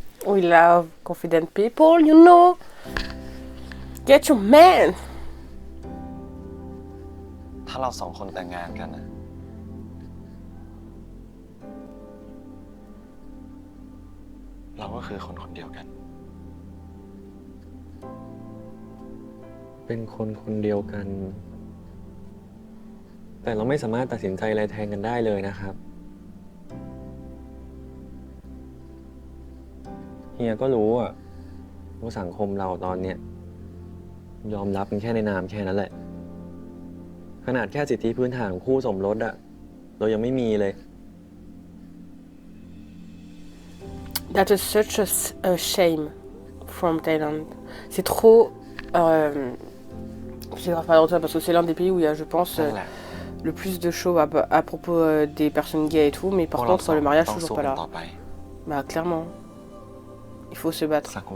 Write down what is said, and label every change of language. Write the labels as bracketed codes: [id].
[en] We love confident people, you know. Get your man. [th] ถ้าเราสองคนแต่งงานกันนะเราก็คือคนคนเดียวกัน เป็นคนคนเดียวกัน แต่เราไม่สามารถตัดสินใจอะไรแทนกันได้เลยนะครับเฮียก็รู้อะว่าสังคมเราตอนเนี้ยยอมรับกันแค่ในนามแค่นั้นแหละขนาดแค่สิทธิพื้นฐานของคู่สมรสอะเรายังไม่มีเลย [en] That is such a shame from Thailand. [fr] C'est trop. Je ne pas longtemps parce que c'est l'un des pays où il y a, je pense, le plus de shows à propos des personnes gays et tout, mais par contre, le mariage, toujours pas là. Bah, clairement. Il faut se battre.